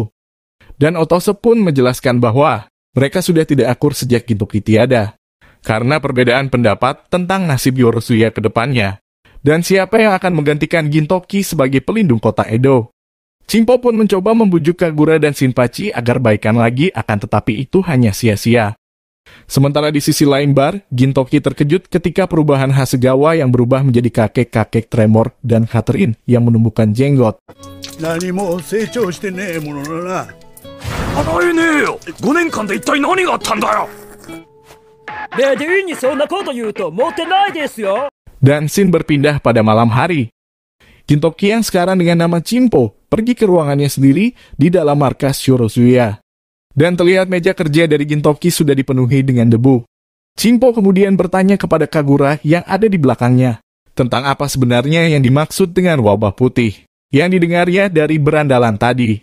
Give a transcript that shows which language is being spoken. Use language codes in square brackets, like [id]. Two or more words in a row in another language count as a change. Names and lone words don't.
[id] Dan Otose pun menjelaskan bahwa mereka sudah tidak akur sejak Gintoki tiada, karena perbedaan pendapat tentang nasib Yorzuya ke depannya, dan siapa yang akan menggantikan Gintoki sebagai pelindung kota Edo. Chimpo pun mencoba membujuk Kagura dan Shinpachi agar baikan lagi, akan tetapi itu hanya sia-sia. Sementara di sisi lain bar, Gintoki terkejut ketika perubahan Hasegawa yang berubah menjadi kakek-kakek tremor dan Catherine yang menumbuhkan jenggot. [ja] 何も成長してねえものだな。洗えねえよ。5年間で一体何があったんだよ。レディーにそんなこと言うとモテないですよ。 [id] Dan scene berpindah pada malam hari. Gintoki yang sekarang dengan nama Chimpo pergi ke ruangannya sendiri di dalam markas Yorozuya. Dan terlihat meja kerja dari Gintoki sudah dipenuhi dengan debu. Chimpo kemudian bertanya kepada Kagura yang ada di belakangnya tentang apa sebenarnya yang dimaksud dengan wabah putih yang didengarnya dari berandalan tadi.